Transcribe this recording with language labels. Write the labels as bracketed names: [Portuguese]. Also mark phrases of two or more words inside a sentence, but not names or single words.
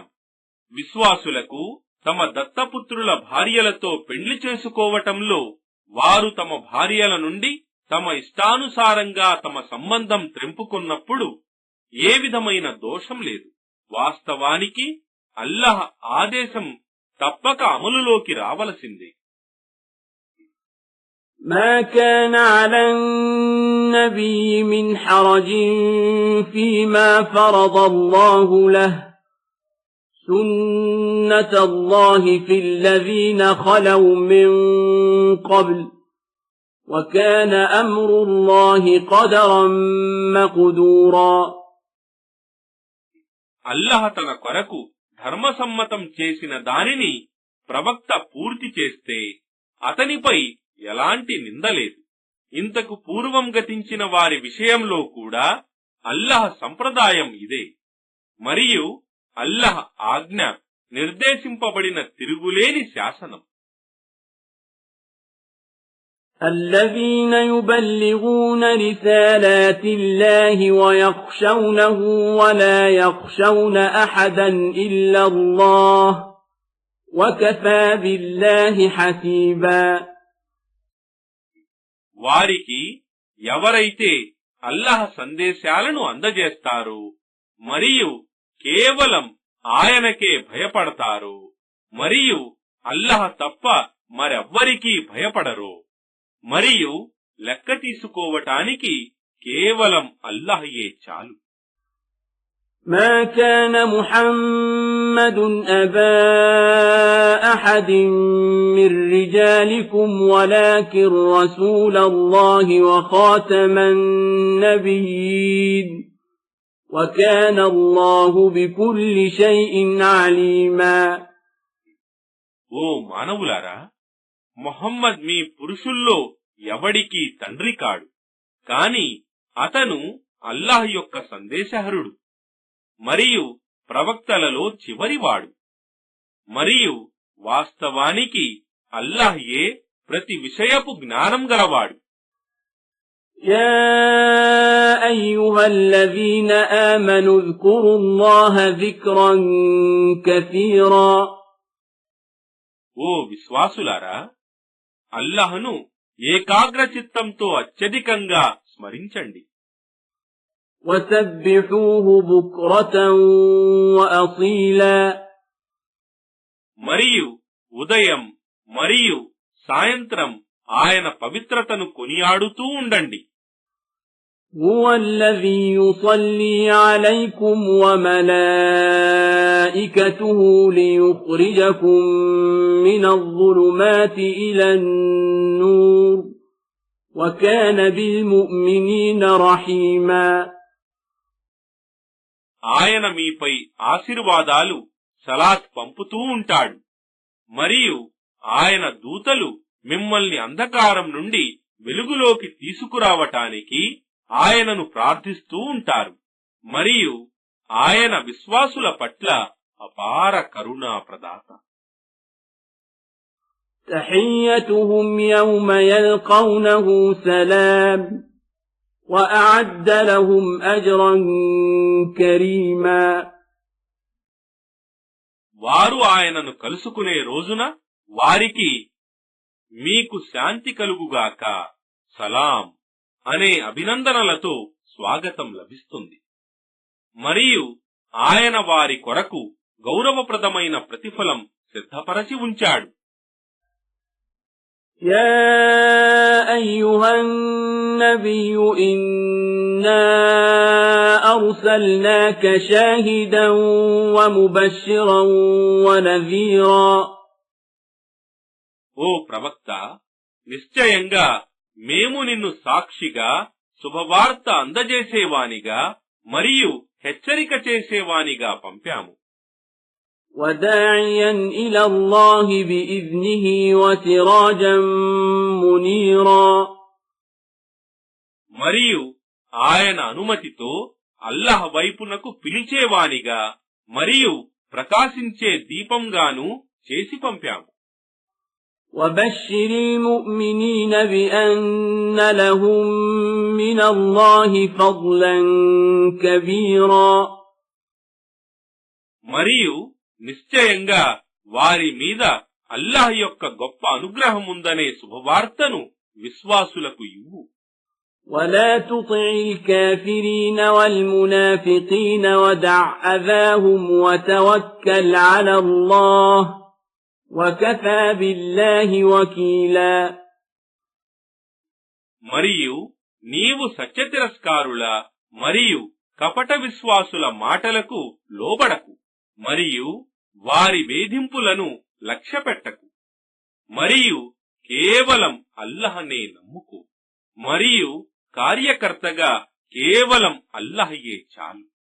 [Telugu] విశ్వాసులకు తమ దత్తపుత్రుల భార్యలతో పెండ్లి చేసుకోవటంలో వారు తమ భార్యల నుండి తమ ఇష్టానుసారంగా తమ సంబంధం త్రెంపుకున్నప్పుడు ఏ విధమైన దోషం లేదు. వాస్తవానికి అల్లాహ్ ఆదేశం తప్పక అమలులోకి రావలసిందే. [Arabic] ما كان على النبي من حرج فيما فرض الله له سنة الله في الذين خلوا من قبل وكان أمر الله قدرا مقدورا. [Telugu] అల్లాహ్ తన కొరకు ధర్మసమ్మతం చేసిన దానిని ప్రవక్త పూర్తి చేస్తే అతనిపై ఎలాంటి నిందలేదు. ఇంతకు పూర్వం గతించిన వారి విషయంలో కూడా అల్లాహ్ సంప్రదాయం ఇదే. మరియు అల్లాహ్ ఆజ్ఞ నిర్దేశింపబడిన తిరుగులేని శాసనం. [Arabic] الذين يبلغون رسالات الله ويخشونه ولا يخشون أحدا إلا الله وكفى بالله حسيبا. [Telugu] వారికి ఎవరైతే అల్లాహ్ సందేశాలను అందజేస్తారో మరియు కేవలం ఆయనకే భయపడతారో మరియు అల్లాహ్ తప్ప మరెవ్వరికీ భయపడరో మరియు లెక్క తీసుకోవటానికి కేవలం అల్లాహయే చాలు. [Arabic] ما كان محمد أبا أحد من رجالكم ولكن رسول الله وخاتم النبيين وكان الله بكل شيء عليما. [Telugu] ఓ మానవులారా, ముహమ్మద్ మీ పురుషుల్లో ఎవడికి తండ్రి కాడు, కాని అతను అల్లాహ్ యొక్క సందేశహరుడు మరియు ప్రవక్తలలో చివరివాడు. మరియు వాస్తవానికి అల్లాహ్యే ప్రతి విషయపు జ్ఞానం గలవాడు. [Arabic] يا أيها الذين آمنوا اذكروا الله ذكرا كثيرا. [Telugu] ఓ విశ్వాసులారా, అల్లాహ్ను ఏకాగ్ర చిత్తంతో అత్యధికంగా స్మరించండి. [Arabic] وسبحوه بكرة وأصيلا. [Telugu] మరియు ఉదయం మరియు సాయంత్రం ఆయన పవిత్రతను కొనియాడుతూ ఉండండి. [Arabic] هو الذي يصلي عليكم وملائكته ليخرجكم من الظلمات إلى النور وكان بالمؤمنين رحيما. [Telugu] ఆయన మీపై ఆశీర్వాదాలు సలాత్ పంపుతూ ఉంటాడు మరియు ఆయన దూతలు మిమ్మల్ని అంధకారం నుండి వెలుగులోకి తీసుకురావటానికి ఆయనను ప్రార్థిస్తూ ఉంటారు. మరియు ఆయన విశ్వాసుల పట్ల అపార కరుణా ప్రదాత. [Arabic] تحيتهم يوم يلقونه سلام وأعد لهم أجرا كريما. [Telugu] వారు ఆయనను కలుసుకునే రోజున వారికి మీకు శాంతి కలుగుగాక, సలాం అనే అభినందనలతో స్వాగతం లభిస్తుంది. మరియు ఆయన వారి కొరకు గౌరవప్రదమైన ప్రతిఫలం సిద్ధపరచి ఉంచాడు. [Arabic] يا أيها النبي إنا أرسلناك شاهدا ومبشرا ونذيرا. [Telugu] ఓ ప్రవక్త, నిశ్చయంగా మేము నిన్ను సాక్షిగా, శుభవార్త అందజేసేవానిగా మరియు హెచ్చరిక చేసేవానిగా పంపాము. [Arabic] وداعيا إلى الله بإذنه وسراجا منيرا. [Telugu] మరియు ఆయన అనుమతితో అల్లాహ్ వైపునకు పిలిచేవానిగా మరియు ప్రకాశించే దీపంగాను చేసి పంపాము. [Arabic] وبشر المؤمنين بأن لهم من الله فضلا كبيرا. [Telugu] మరియు నిశ్చయంగా వారి మీద అల్లాహ్ యొక్క గొప్ప అనుగ్రహం ఉందనే శుభవార్తను విశ్వాసులకు ఇవ్వు. [Arabic] ولا تطع الكافرين والمنافقين ودع أذاهم وتوكل على الله وكفى بالله وكيلا. [Telugu] మరియు నీవు సత్యతిరస్కారుల మరియు కపట విశ్వాసుల మాటలకు లోబడకు, మరియు వారి వేధింపులను లక్ష్యపెట్టకు, మరియు కేవలం అల్లహనే నమ్ముకో, మరియు కార్యకర్తగా కేవలం అల్లహయే చాలు.